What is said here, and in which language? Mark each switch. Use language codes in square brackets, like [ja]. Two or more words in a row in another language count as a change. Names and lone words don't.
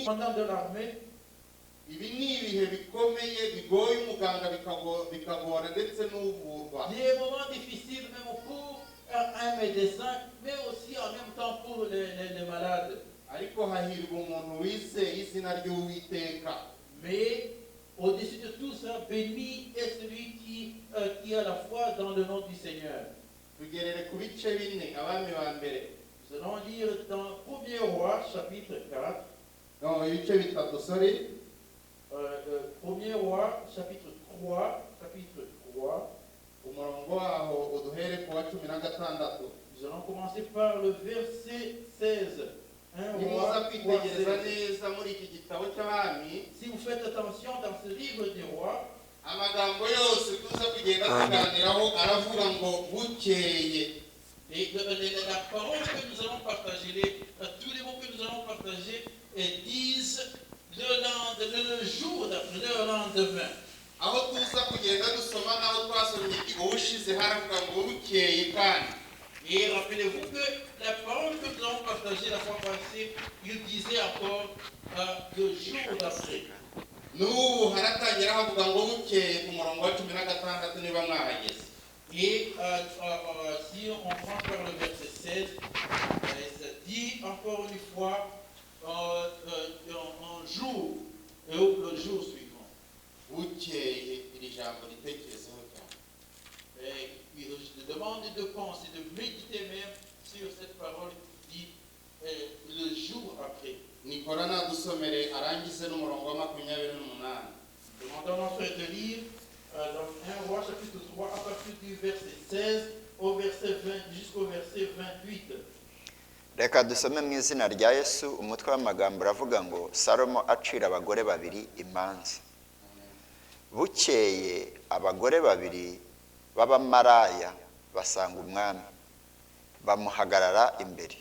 [fr] Pendant de l'armée, [rw] ibi ni ibihe bikomeye bigoye umuganga bikagora ndetse n'uvurwa. [fr] des moments difficiles même pour un médecin, mais aussi en même temps pour les malades. [rw] Ariko hahirwa umuntu wizeye izina ry'Uwiteka. [fr] Mais au-dessus de tout ça, béni est celui qui a la foi dans le nom du Seigneur. [rw] Tugerere ku bice bine abami ba mbere. [fr] Nous allons lire dans 1er Roi, chapitre 4. [rw] No, ibice bitatu, sorry. [fr] 1er Roi, chapitre 3. [rw] Umurongo waho uduhere ku wa 16. [fr] Nous allons commencer par le verset 16. [rw] Nimuza kwitegereza neza muri iki gitabo cy'abami. [fr] Si vous faites attention dans ce livre des rois, [rw] amagambo yose tuza kugenda tuganiraho aravuga ngo bukeye. [fr] et la parole que nous allons partager, tous les mots que nous allons partager disent le jour d'après, le lendemain. [rw] Aho tuza kugenda dusoma naho twasomye ubushize haravuga ngo bukeye kandi. [fr] Et rappelez-vous que la parole que nous avons partagée la fois passée, il disait encore le jour d'après. [rw] N'ubu haratangira havuga ngo bukeye ku murongo wa 16 niba mwahageze. [fr] Et si on prend par le verset 16, ça dit encore une fois un jour, et le jour suivant. [rw] Bukeye iri jambo ritekerezeho cyane. [fr] Et je demande de penser, de méditer même sur cette parole qui dit le jour après. [rw] Nikora nadusomere arangize n'umurongo wa 28. [fr] Demandons à notre frère de lire dans 1 Roi chapitre 3 à partir du verset 16 au verset 20 jusqu'au verset 28. [rw] Reka dusome mu izina rya Yesu. Umutwe w'amagambo uravuga ngo Salomo acira abagore babiri imanza. Bukeye abagore babiri b'abamaraya basanga umwami, bamuhagarara imbere.